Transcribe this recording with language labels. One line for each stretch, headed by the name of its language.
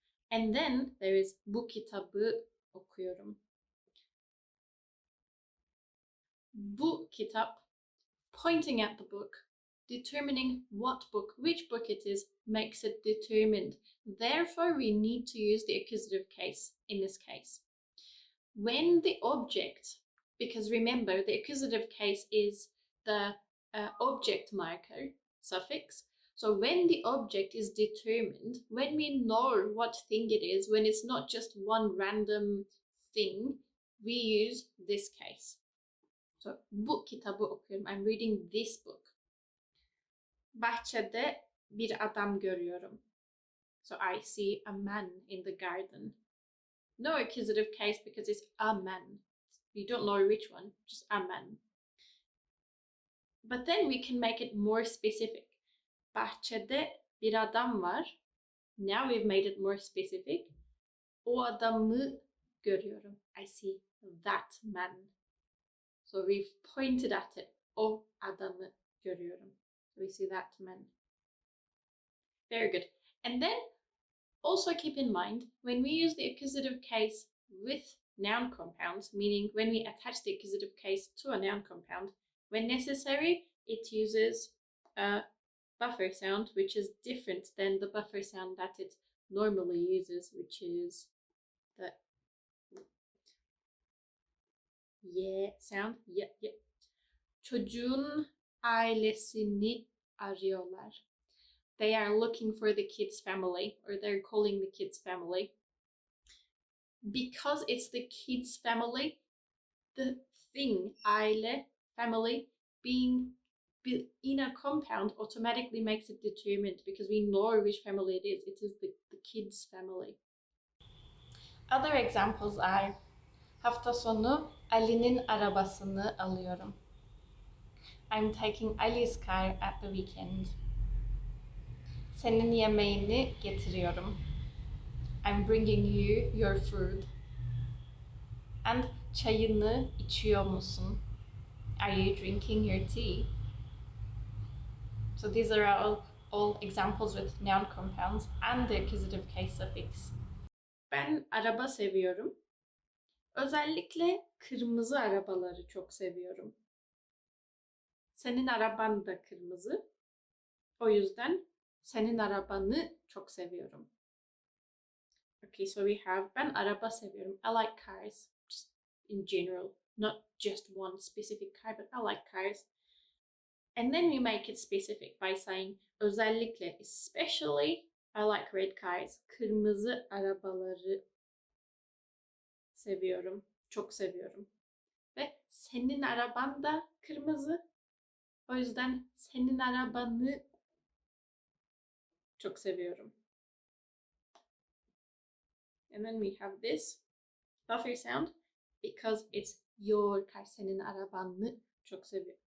English: And then there is
Turkish: bu kitabı okuyorum. Bu kitap,
English: pointing at the book, determining what book, which book it is, makes it determined. Therefore, we need to use the accusative case in this case. When the object, because remember, the accusative case is the object marker suffix. So when the object is determined, when we know what thing it is, when it's not just one random thing, we use this case. So
Turkish: bu kitabı okuyorum.
English: I'm reading this book.
Turkish: Bahçede bir adam görüyorum.
English: So I see a man in the garden. No accusative case because it's a man. You don't know which one, just a man. But then we can make it more specific.
Turkish: Bahçede bir adam var.
English: Now we've made it more specific.
Turkish: O adamı görüyorum.
English: I see that man. So we've pointed at it.
Turkish: O adamı görüyorum.
English: So we see that man. Very good. And then also keep in mind, when we use the accusative case with noun compounds, meaning when we attach the accusative case to a noun compound, when necessary, it uses a buffer sound, which is different than the buffer sound that it normally uses, which is the yeah sound. Yeah.
Turkish: Çocuğun ailesini arıyorlar.
English: They are looking for the kid's family, or they're calling the kid's family. Because it's the kid's family, the thing, aile, family, being in a compound automatically makes it determined because we know which family it is. It is the kid's family. Other examples are
Turkish: hafta sonu Ali'nin arabasını alıyorum.
English: I'm taking Ali's car at the weekend.
Turkish: Senin yemeğini getiriyorum.
English: I'm bringing you your food. And
Turkish: çayını içiyor musun?
English: Are you drinking your tea? So these are all examples with noun compounds and the accusative case suffix.
Turkish: Ben araba seviyorum. Özellikle kırmızı arabaları çok seviyorum. Senin araban da kırmızı. O yüzden senin arabanı çok seviyorum.
English: Okay, so we have
Turkish: ben araba seviyorum.
English: I like cars, just in general, not just one specific car, but I like cars. And then we make it specific by saying özellikle, especially, I like red cars.
Turkish: Kırmızı arabaları seviyorum, çok seviyorum. Ve senin araban da kırmızı. O yüzden senin arabanı çok seviyorum.
English: And then we have this buffer sound because it's your car.
Turkish: Senin arabanı çok seviyorum.